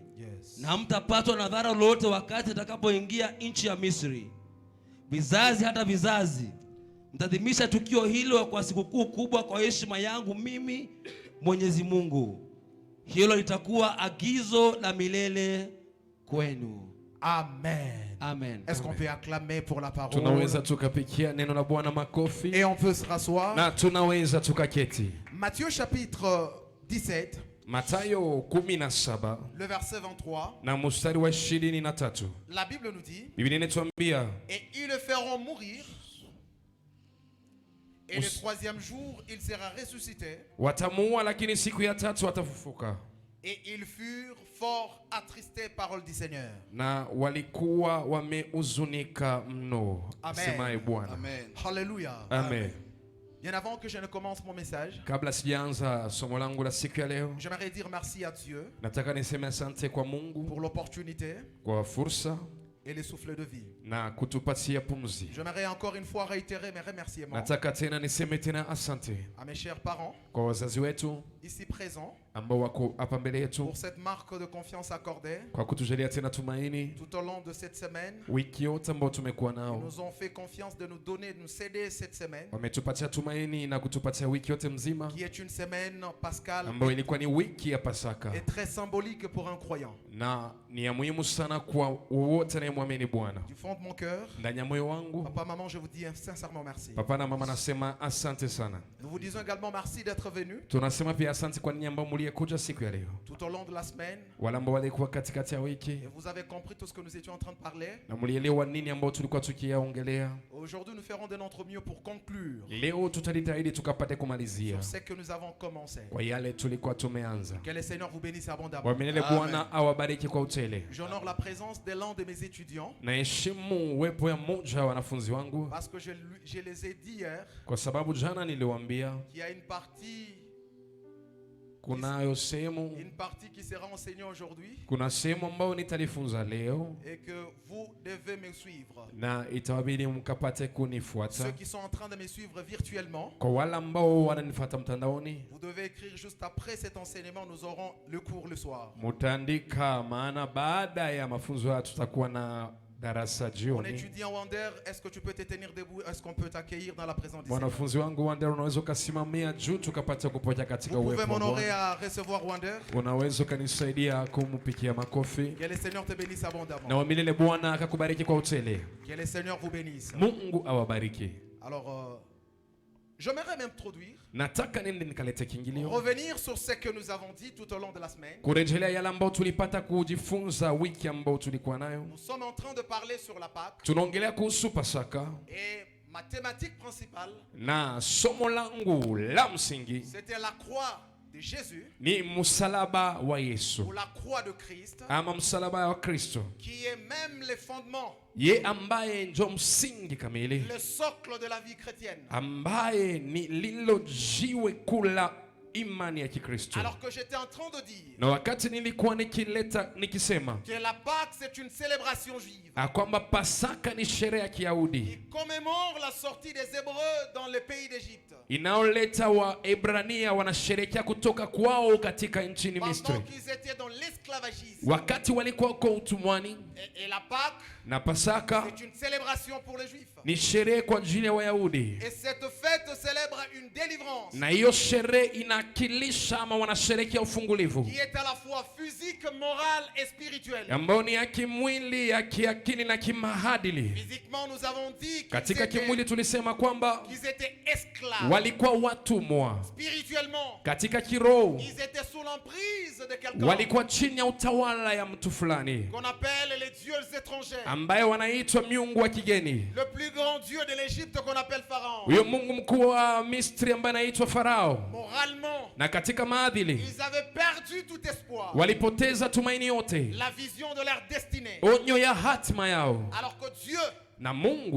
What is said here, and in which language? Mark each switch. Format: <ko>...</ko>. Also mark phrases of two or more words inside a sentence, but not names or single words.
<sw>Na mtapatwa na dhara lolote wakati nitakapoingia nchi ya Misri. Vizazi hata vizazi mtadhimisha tukio hilo kwa sikukuu kubwa kwa heshima yangu mimi Mwenyezi Mungu. Hilo litakuwa agizo la milele kwenu. Amen. Amen.</sw> <fr>Est-ce qu'on peut acclamer pour la parole?</fr> <sw>Tunaweza tukapigia neno la Bwana makofi.</sw> <fr>Et on peut se rasseoir.</fr> <sw>Na tunaweza tukaketi.</sw> <fr>Matthieu chapitre 17.</fr> <sw>Mathayo 17</sw> <fr>le verset 23.</fr> <sw>na mstari wa 23.</sw> <fr>La Bible nous dit,</fr> <sw>Biblia inatuambia,</sw> <fr>et ils le feront mourir, et le troisième jour il sera ressuscité.</fr> <sw>watamuua lakini siku ya tatu atafufuka.</sw> <fr>Et ils furent fort attristés, parole du Seigneur.</fr> <sw>Na walikuwa wamehuzunika mno. Asemaye Bwana. Amen. Hallelujah. Amen.</sw> <fr>Bien avant que je ne commence mon message,</fr> <sw>Kabla sijaanza somo langu la siku ya leo,</sw> <fr>j'aimerais dire merci à Dieu</fr> <sw>nataka niseme asante kwa Mungu</sw> <fr>pour l'opportunité</fr> <sw>kwa fursa</sw> <fr>et les souffles de vie.</fr> <sw>na kutupatia pumzi.</sw> <fr>J'aimerais encore une fois réitérer mes remerciements</fr> <sw>Nataka tena niseme tena asante</sw> <fr>à mes chers parents</fr> <sw>kwa wazazi wetu</sw> <fr>ici présents</fr> <sw>ambao wako hapa mbele yetu</sw> <fr>pour cette marque de confiance accordée</fr> <sw>kwa kutujalia tena tumaini</sw> <fr>tout au long de cette semaine.</fr> <sw>wiki yote ambao tumekuwa</sw> <fr>Ils</fr> <sw>nao.</sw> <fr>nous ont fait confiance de nous donner, de nous céder cette semaine,</fr> <sw>Wametupatia tumaini na kutupatia wiki yote mzima</sw> <fr>qui est une semaine pascale</fr> <sw>ambayo ilikuwa ni wiki ya Pasaka</sw> <fr>et très symbolique pour un croyant.</fr> <sw>na ni ya muhimu sana kwa wote anayemwamini Bwana.</sw> <fr>Du fond de mon cœur,</fr> <sw>Ndani ya moyo wangu,</sw> <fr>papa, maman, je vous dis sincèrement merci.</fr> <sw>papa na mama, nasema asante sana.</sw> <fr>Nous vous disons également merci d'être venus</fr> <sw>Tunasema pia asante kwa ninyi ambao mliyekuja siku ya leo,</sw> <fr>tout au long de la semaine.</fr> <sw>wale ambao walikuwa katikati ya wiki</sw> <fr>Et vous avez compris tout ce que nous étions en train de parler.</fr> <sw>na mlielewa nini ambao tulikuwa tukiyaongelea.</sw> <fr>Aujourd'hui, nous ferons de notre mieux pour conclure</fr> <sw>Leo tutajitahidi tukapate kumalizia</sw> <fr>sur ce que nous avons commencé.</fr> <sw>kwa yale tulikuwa tumeanza.</sw> <fr>Que le Seigneur vous bénisse abondamment.</fr> <sw>Wamilele Bwana awabariki kwa utele.</sw> <fr>J'honore la présence de l'un de mes étudiants</fr> <sw>Naheshimu uwepo ya mmoja wa wanafunzi wangu</sw> <fr>parce que je les ai dit hier</fr> <sw>kwa sababu jana niliwaambia</sw> <fr>qu'il y a une partie</fr> <sw>kunayo sehemu,</sw> <fr>une partie qui sera enseignée aujourd'hui</fr> <sw>kuna sehemu ambayo nitalifunza leo</sw> <fr>et que vous devez me suivre.</fr> <sw>na itawabidi mkapate kunifuata.</sw> <fr>Ceux qui sont en train de me suivre virtuellement,</fr> <sw>Kwa wale ambao wananifuata mtandaoni,</sw> <fr>vous devez écrire juste après cet enseignement. Nous aurons le cours le soir.</fr> <sw>mutaandika, maana baada ya mafunzo haya tutakuwa na darasa</sw> <fr>Mon</fr> <sw>jioni.</sw> <fr>étudiant Wander, est-ce que tu peux te tenir debout? Est-ce qu'on peut t'accueillir dans la présence du Seigneur?</fr> <sw>Mwanafunzi wangu Wander, unaweza ukasimamia juu tukapata kupokea katika</sw> <fr>Vous pouvez</fr> <sw>uwepo wa</sw> <fr>m'honorer</fr> <sw>Bwana.</sw> <fr>à recevoir Wander.</fr> <sw>Unaweza ukanisaidia kumpikia makofi.</sw> <fr>Que le Seigneur te bénisse abondamment.</fr> <sw>Na wamilele Bwana akakubariki kwa utele.</sw> <fr>Que le Seigneur vous bénisse.</fr> <sw>Mungu awabariki.</sw> <fr>Alors, j'aimerais m'introduire,</fr> <sw>Nataka nende nikalete kiingilio,</sw> <fr>revenir sur ce que nous avons dit tout au long de la semaine.</fr> <sw>kurejelea yale ambao tulipata kujifunza wiki ambao tulikuwa nayo.</sw> <fr>Nous sommes en train de parler sur la Pâque</fr> <sw>Tunaongelea kuhusu Pasaka</sw> <fr>et ma thématique principale,</fr> <sw>na somo langu la msingi</sw> <fr>c'était la croix de Jésus</fr> <sw>ni msalaba wa Yesu</sw> <fr>ou la croix de Christ,</fr> <sw>ama msalaba wa Kristo,</sw> <fr>qui est même le fondement,</fr> <sw>ye ambaye ndio msingi kamili,</sw> <fr>le socle de la vie chrétienne.</fr> <sw>ambaye ni lilo jiwe kula imani ya Kikristo.</sw> <fr>Alors que j'étais en train de dire</fr> <sw>Na wakati nilikuwa nikisema</sw> <fr>que la Pâque c'est une célébration juive</fr> <sw>kwamba Pasaka ni sherehe ya Kiyahudi</sw> <fr>qui commémore la sortie des Hébreux dans le pays d'Égypte.</fr> <sw>inaoleta Waebrania wanasherehekea kutoka kwao katika nchini Misri,</sw> <fr>Pendant qu'ils étaient dans l'esclavagisme.</fr> <sw>wakati walikuwa kwa utumwani.</sw> <fr>Et la Pâque,</fr> <sw>Na Pasaka</sw> <fr>c'est une célébration pour les Juifs.</fr> <sw>ni sherehe kwa ajili ya Wayahudi,</sw> <fr>Et cette fête célèbre une délivrance</fr> <sw>na hiyo sherehe inakilisha ama wanasherehekea ufungulivu</sw> <fr>qui est à la fois physique, morale et spirituelle.</fr> <sw>ambayo ni ya kimwili, ya kiakili na kimaadili.</sw> <fr>Physiquement, nous avons dit</fr> <sw>Katika kimwili tulisema kwamba</sw> <fr>qu'ils étaient esclaves.</fr> <sw>walikuwa watumwa,</sw> <fr>Spirituellement,</fr> <sw>katika kiroho</sw> <fr>ils étaient sous l'emprise de quelqu'un</fr> <sw>walikuwa chini ya utawala ya mtu fulani</sw> <fr>qu'on appelle les dieux étrangers.</fr> <sw>ambaye wanaitwa miungu wa kigeni.</sw> <fr>Le plus grand dieu de l'Égypte qu'on appelle Pharaon.</fr> <sw>Huyo mungu mkuu wa Misri ambaye anaitwa Farao.</sw> <fr>Moralement,</fr> <sw>Na katika maadili</sw> <fr>ils avaient perdu tout espoir.</fr> <sw>walipoteza tumaini yote,</sw> <fr>La vision de leur destinée.</fr> <sw>onyo ya hatima yao.</sw> <fr>Alors que Dieu</fr> <sw>Na Mungu</sw>